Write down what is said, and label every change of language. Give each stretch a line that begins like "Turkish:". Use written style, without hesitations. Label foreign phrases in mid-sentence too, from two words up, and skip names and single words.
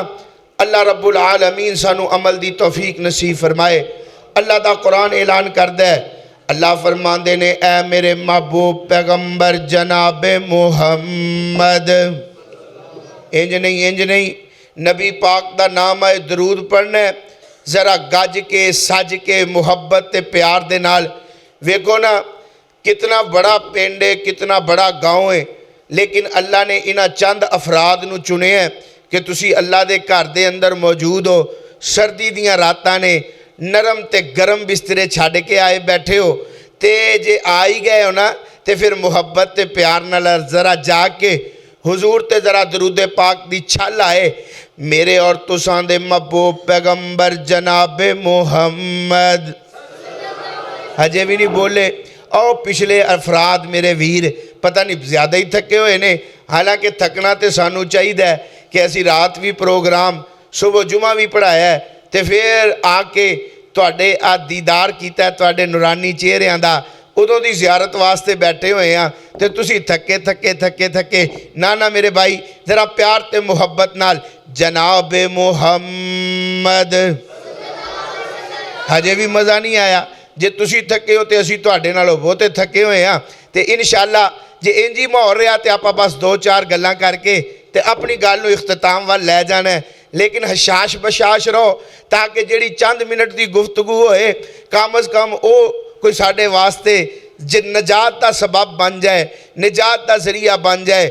Punjabi: اللہ رب العالمین سانو عمل دی توفیق نصیب فرمائے۔ اللہ دا قرآن اعلان کردہ ہے، اللہ فرماندے نے اے میرے محبوب پیغمبر جناب محمد، انج نہیں نبی پاک دا نام ہے درود پڑھنا ہے، ذرا گج کے سج کے محبت تے پیار دے نال۔ ویکھو نا کتنا بڑا پنڈ ہے، کتنا بڑا گاؤں ہے، لیکن اللہ نے انہاں چند افراد نو چنے ہیں کہ تسی اللہ دے گھر دے اندر موجود ہو، سردی دیاں راتاں نے نرم تے گرم بسترے چھاڑ کے آئے بیٹھے ہو، تے جے آئی گئے ہو نا تے پھر محبت تے پیار نال ذرا جا کے حضور تے ذرا درود پاک دی چھل آئے، میرے اور تساں دے محبوب پیغمبر جناب محمد۔ ہجے بھی نہیں بولے، او پچھلے افراد میرے ویر پتہ نہیں زیادہ ہی تھکے ہوئے نے، حالانکہ تھکنا تے سانو چاہیے ہے کہ ایسی رات بھی پروگرام صبح جمعہ بھی پڑھایا ہے، تے پھر آ کے تواڈے دیدار کیتا ہے تواڈے نورانی چہریاں دا، ادوں دی زیارت واسطے بیٹھے ہوئے ہیں تے تسی تھکے نہ میرے بھائی ذرا پیار تے محبت نال جناب محمد۔ ہجے بھی مزہ نہیں آیا، جے تسی تھکے ہو تے اسی تواڈے نالوں بہتے تھکے ہوئے ہیں، تے انشاءاللہ جے انجی ماحول رہا تے آپا بس 2-4 گلاں کر کے تے اپنی گل نو اختتام وال لے جانا ہے، لیکن حشاش بشاش رہو تاکہ جڑی چند منٹ دی گفتگو ہوئے کم از کم او کوئی ساڑھے واسطے نجات دا سبب بن جائے، نجات دا ذریعہ بن جائے۔